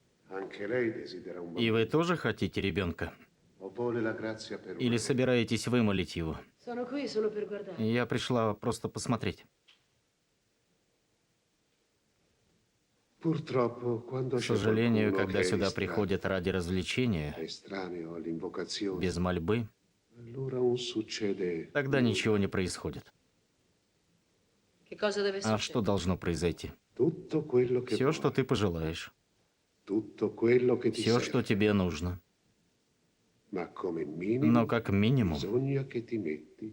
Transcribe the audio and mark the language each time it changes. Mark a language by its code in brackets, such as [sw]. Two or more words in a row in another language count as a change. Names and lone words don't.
[it] Anche lei desidera un [ru] И [it] bambino. [ru] вы тоже хотите ребенка? [it] O vuole la grazia per [ru] Или [it] una [ru] собираетесь вымолить его? [it] Sono qui solo per guardare. [ru] Я пришла просто посмотреть. [it] Purtroppo, quando [ru] К [it] c'è [ru] сожалению, [it] qualcuno [ru] когда [it] che è [ru] сюда [it] distratto, [ru] приходят ради развлечения, [it] estraneo all'invocazione, [ru] без мольбы, [it] allora non succede [ru] тогда [it] nulla. [ru] ничего не происходит. [it] Che cosa deve [ru] А что [it] succedere? [ru] должно произойти? [it] Tutto quello che [ru] Все, [it] vuoi, [ru] что ты пожелаешь. [it] tutto quello che ti [ru] Все, [it] serve. [ru] что тебе нужно. [it] Ma come minimo, [ru] Но как минимум, [it] bisogna che ti metti.